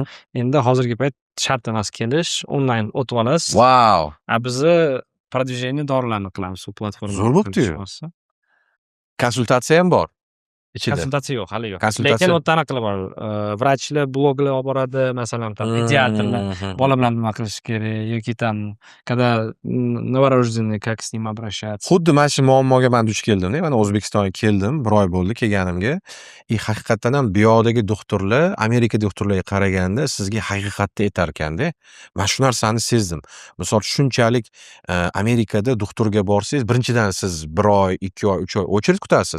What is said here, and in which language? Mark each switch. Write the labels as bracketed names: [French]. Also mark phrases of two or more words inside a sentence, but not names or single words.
[Uzbek] Endi hozirgi payt shart emas kelish, onlayn o'tib olasiz. Wow. Bizni продвижение dorilarni qilamiz shu platformada. Zo'r bo'pti-yu. Konsultatsiya ham bor. Konsultatsiya yo'q, hali yo'q. Konsultatsiya. Lekin o'ta anaqa bor. Vrachlar bloglar olib boradi, masalan, mediatorlar, bola bilan nima qilish kerak yoki [Russian] когда новорожденный как с ним обращаться. [Uzbek] Xuddi mana shu muammoga men duch keldim-da. Mana O'zbekistonga keldim, 1 oy bo'ldi kelganimga. Haqiqatan ham bu yoqdagi doktorlar, Amerika doktorlariga qaraganda sizga haqiqatda yetar ekanda. Men shu narsani sezdim. Misol shunchalik Amerikada doktorga borsangiz, birinchidan siz 1 oy, 2 oy, 3 oy очередь kutasiz.